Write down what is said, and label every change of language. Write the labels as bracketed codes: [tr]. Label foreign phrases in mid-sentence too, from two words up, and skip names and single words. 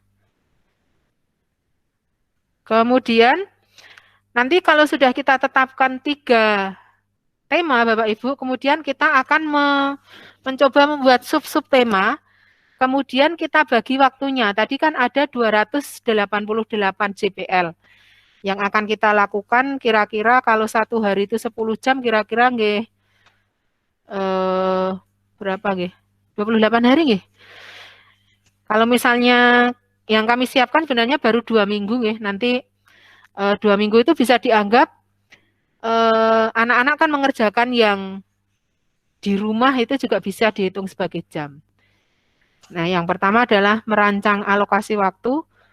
[id] Kemudian nanti kalau sudah kita tetapkan 3 tema Bapak Ibu, kemudian kita akan mencoba membuat sub-sub tema, kemudian kita bagi waktunya. Tadi kan ada 288 JPL yang akan kita lakukan kira-kira kalau 1 hari itu 10 jam, kira-kira nggih berapa nggih? 28 hari nggih. Kalau misalnya yang kami siapkan sebenarnya baru 2 minggu nggih. Nanti 2 minggu itu bisa dianggap anak-anak kan mengerjakan yang di rumah itu juga bisa dihitung sebagai jam. Nah, yang pertama adalah merancang alokasi waktu.